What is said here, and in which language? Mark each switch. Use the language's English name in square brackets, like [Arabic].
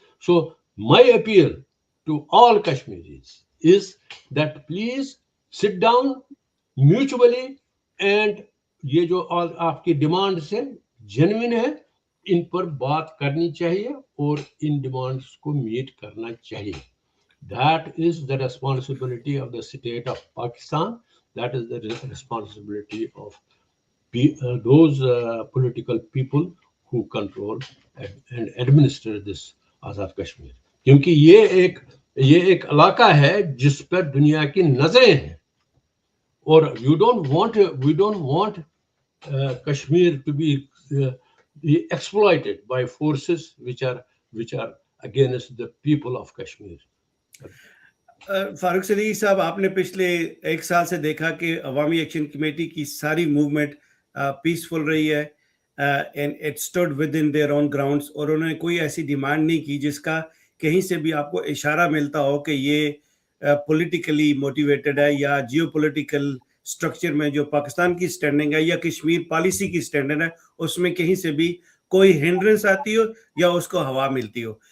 [English] so my appeal to all Kashmiris is that please sit down mutually, and [Urdu] یہ جو آپ کی ڈیمانڈس ہیں جینوین ہے, ان پر بات کرنی چاہیے اور ان ڈیمانڈس کو میٹ کرنا چاہیے. [English] That is the responsibility of the state of Pakistan. That is the responsibility of those political people who control and administer this Azad Kashmir. [Urdu] کیونکہ یہ ایک علاقہ ہے جس پر دنیا کی نظریں ہیں, اور [English] we don't want Kashmir to be exploited by forces which are against the people of Kashmir. [Urdu] فاروق صدیقی صاحب, آپ نے پچھلے 1 سال سے دیکھا کہ عوامی ایکشن کمیٹی کی ساری موومنٹ پیسفل رہی ہے, [English] and it stood within their own grounds, [Urdu] اور انہوں نے کوئی ایسی ڈیمانڈ نہیں کی جس کا کہیں سے بھی آپ کو اشارہ ملتا ہو کہ یہ پولیٹیکلی موٹیویٹڈ ہے, یا جیو پولیٹیکل اسٹرکچر میں جو پاکستان کی اسٹینڈنگ ہے یا کشمیر پالیسی کی اسٹینڈنگ ہے اس میں کہیں سے بھی کوئی ہنڈرنس آتی ہو یا اس کو ہوا ملتی ہو.